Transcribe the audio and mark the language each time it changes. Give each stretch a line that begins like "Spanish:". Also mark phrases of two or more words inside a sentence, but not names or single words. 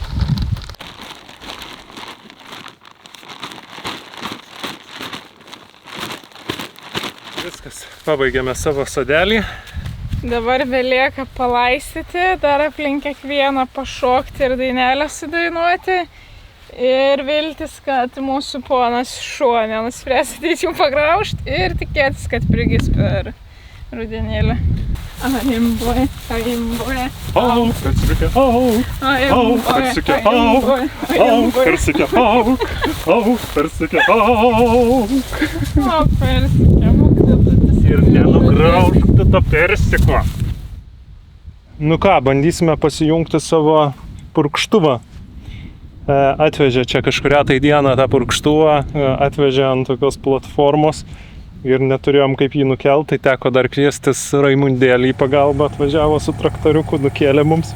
Lithuanian: Viskas, pabaigėme savo sodelį. Dabar belieka palaistyti, dar aplink kiekvieną pašokti ir dainelę sudainuoti. Ir viltis, kad mūsų ponas šuo nenuspręs ateiti jų pagraužti ir tikėtis, kad prigis per rudenėlį. Aimboje, aimboje. Au, persikė, au, persikė, au, persikė, au, persikė, au. O, persikė, būk. Ir nenugraužti to persiko. Nu ką, bandysime pasijungti savo purkštuvą. Atvežė čia kažkurią tai dieną tą purkštuvą, atvežė ant tokios platformos ir neturėjom kaip jį nukelt, tai teko dar kviestis Raimundėlį į pagalbą, atvažiavo su traktoriuku, nukėlė mums.